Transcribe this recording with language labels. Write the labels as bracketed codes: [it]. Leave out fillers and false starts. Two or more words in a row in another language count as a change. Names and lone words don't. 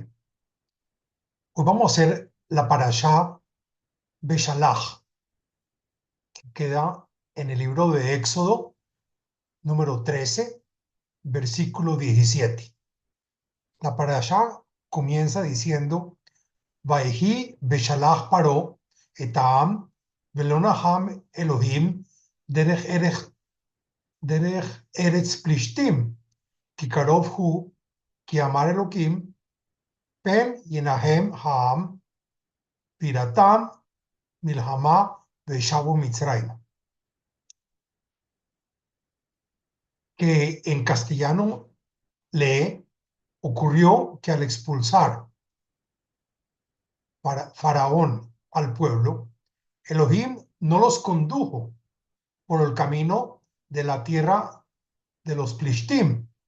[es] Hoy vamos a hacer la parashá Beshalach, que queda en el libro de Éxodo, número 13, versículo 17. La parashá comienza diciendo: [he] ויהי בשלח פרעה את העם ולא נחם אלהים דרך ארץ פלשתים כי קרוב הוא כי אמר אלהים פן ינחם העם בראתם מלחמה ושבו מצרים. [es] Que en castellano lee: ocurrió que al expulsar Faraón al pueblo, Elohim no los condujo por el camino de la tierra de los Plishtim,